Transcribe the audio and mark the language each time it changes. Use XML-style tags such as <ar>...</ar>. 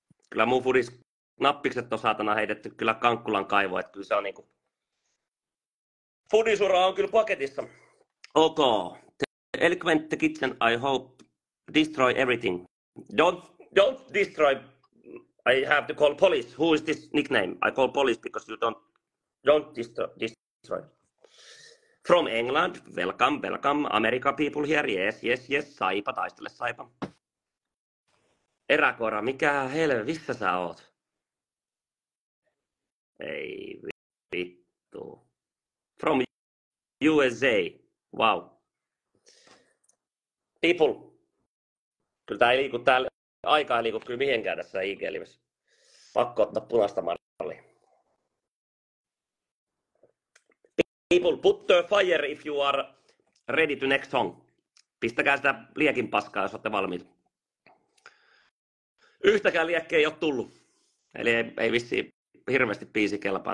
<fi>Kyllä mun fudis nappikset on saatana heitetty kyllä Kankkulan kaivoon. Että kyllä se on niinku... Fudisura on kyllä paketissa. Ok.</fi> <en>The eloquent kitchen, I hope, destroy everything. Don't destroy. I have to call police. Who is this nickname? I call police because you don't destroy. From England, welcome. America people here, yes.</en> <fi>Saipa, taistele Saipa. Eräkoira, mikä helvissä sä oot? Ei vittu.</fi> <en>From USA. Wow. People.</en> <fi>Kyllä tää ei liiku täällä. Aika ei liiku kyllä mihinkään tässä IG-livessä. Pakko ottaa punaista mallia.</fi> <en>People, put the fire if you are ready to next song.</en> <fi>Pistäkää sitä liekin paskaa, jos olette valmiit. Yhtäkään liekkiä ei ole tullut. Eli ei vissiin hirveästi biisi kelpaa.</fi>